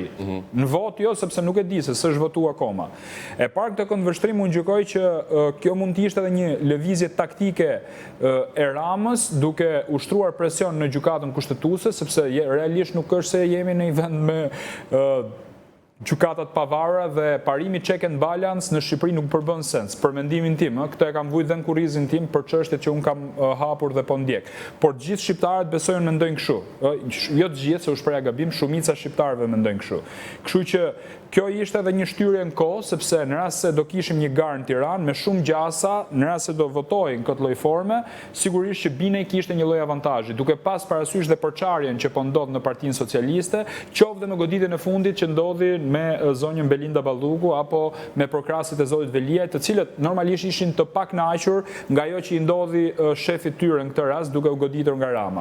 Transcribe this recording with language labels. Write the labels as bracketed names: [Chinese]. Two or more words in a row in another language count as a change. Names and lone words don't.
[Albanian] Në vot jo, sepse nuk e di se s'është votuar akoma. E para këtë këndvështrim unë gjykoj që kjo mund të ishte edhe një lëvizje taktike e Ramës duke ushtruar presion në gjykatën kushtetuese, sepse realisht nuk është se jemi në një vend me gjykatat pavara dhe parimi [English] check and balance [Albanian] në Shqipëri nuk përbën sens. Për mendimin tim, këtë e kam vujt dhe në kurrizin tim për çështjet që unë kam hapur dhe po ndjek. Por të gjithë shqiptarët besojnë mendojnë kështu. Jo të gjithë, se u shpreha gabim, shumica shqiptarëve mendojnë kështu. Kështu që kjo ishte edhe një shtyrje në kohë, sepse në rast se do kishim një garë në Tiranë me shumë gjasa, në rast se do votojnë këtë lloj forme, sigurisht që Binaj kishte një lloj avantazhi, duke pas parasysh dhe përçarjen që po ndodh në Partinë Socialiste, qoftë dhe në goditjen e fundit që ndodhi me zonjën Belinda Balluku apo me prokrasit e zotit Veliaj, të cilët normalisht ishin të pakënaqur nga ajo që i ndodhi shefit tyre në këtë rast duke u goditur nga Rama.